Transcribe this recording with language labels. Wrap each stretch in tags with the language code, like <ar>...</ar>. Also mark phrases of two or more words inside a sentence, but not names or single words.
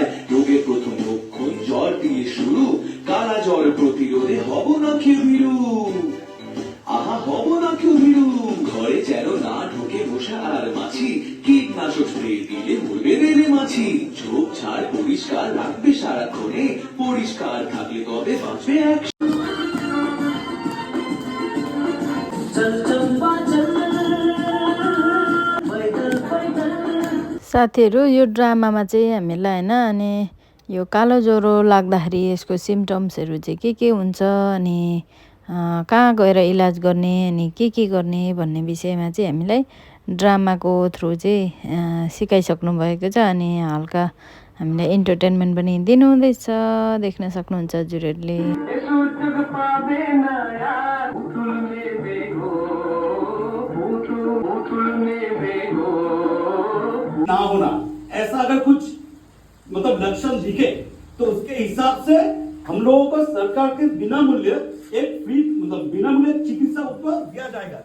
<bn>রোগের প্রথম লক্ষণ জ্বর দিয়ে শুরু, কালা জ্বর প্রতিরোধে হব না কেউ ভীরু। আহা, হব না কেউ ভীরু। ঘরে যেন না ঢুকে মশা আর মাছি, কীটনাশক স্প্রে দিলে মরবে বেলে মাছি। ঝোপ ঝাড় পরিষ্কার রাখবে সারাক্ষণে, পরিষ্কার থাকলে তবে বাঁচবে এক।</bn> <ne>साथीहरू, यो ड्रामामा चाहिँ हामीलाई होइन अनि यो कालो ज्वरो लाग्दाखेरि यसको सिम्टम्सहरू चाहिँ के हुन्छ, अनि कहाँ गएर इलाज गर्ने, अनि के गर्ने भन्ने विषयमा चाहिँ हामीलाई ड्रामाको थ्रु चाहिँ सिकाइसक्नु भएको छ। अनि हल्का हामीलाई इन्टरटेनमेन्ट पनि दिनुहुँदैछ, देख्न सक्नुहुन्छ हजुरहरूले।</ne> <hi>ना होना, ऐसा अगर कुछ मतलब लक्षण दिखे तो उसके हिसाब से हम लोगों को सरकार के बिना मूल्य एक फ्री मतलब बिना मूल्य चिकित्सा उपचार दिया जाएगा।</hi>